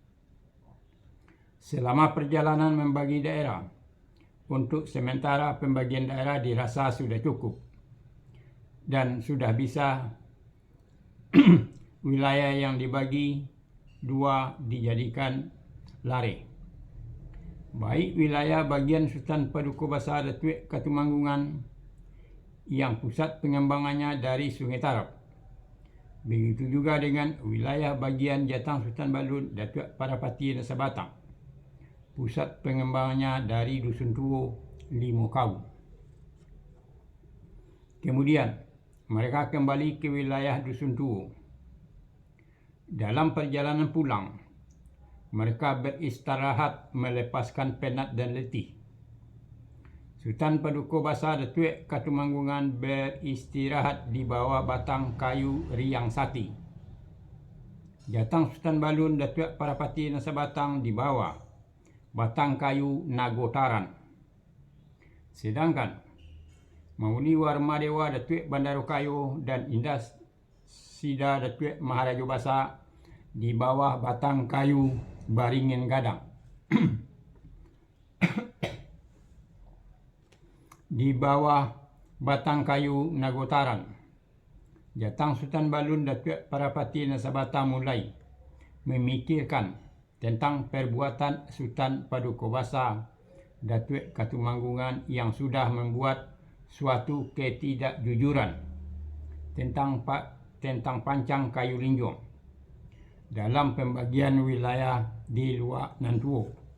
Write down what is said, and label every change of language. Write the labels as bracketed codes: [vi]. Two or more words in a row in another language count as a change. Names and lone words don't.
[id] Selama perjalanan membagi daerah, untuk sementara pembagian daerah dirasa sudah cukup dan sudah bisa wilayah yang dibagi dua dijadikan lare. Baik wilayah bagian Sultan Paduka Basah Datuk Katumanggungan yang pusat pengembangannya dari Sungai Tarap. Begitu juga dengan wilayah bagian Jatang Sultan Balun Datuk Parapati Nasabatang. Pusat pengembangannya dari Dusun Tuo, Limo Kau. Kemudian, mereka kembali ke wilayah Dusun Tuo. Dalam perjalanan pulang, mereka beristirahat melepaskan penat dan letih. Sultan Paduka Basah Datuk Katumanggungan beristirahat di bawah batang kayu riang sati. Jatang Sultan Balun Datuk Parapati Nasabatang di bawah batang kayu Nagotaran. Sedangkan Mauni Warmadewa Datuk Bandarukayo dan Indah Sida Datuk Maharaja Basah di bawah batang kayu Baringin Gadang. Di bawah batang kayu Nagotaran, Jatang Sultan Balun Datuk Parapati Nasabatang mulai memikirkan tentang perbuatan Sultan Paduka Basah Datuk Katumanggungan yang sudah membuat suatu ketidakjujuran tentang pancang kayu linjong dalam pembagian wilayah di Luak Nantuo.